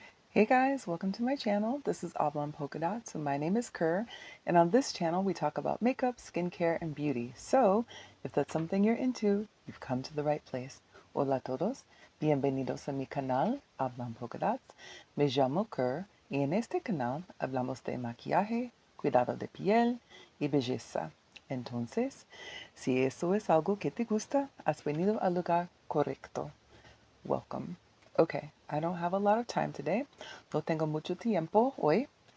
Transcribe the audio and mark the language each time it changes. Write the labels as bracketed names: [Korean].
[English] Hey guys, welcome to my channel. This is Oblong Polka Dots and my name is Kerr, and on this channel we talk about makeup, skincare, and beauty. So, if that's something you're into, you've come to the right place. [Spanish] Hola a todos, bienvenidos a mi canal Oblong Polka Dots. Me llamo Kerr y en este canal hablamos de maquillaje, cuidado de piel y belleza. Entonces, si eso es algo que te gusta, has venido al lugar correcto. [English] Welcome. Okay, I don't have a lot of time today. [Spanish] No tengo mucho tiempo hoy.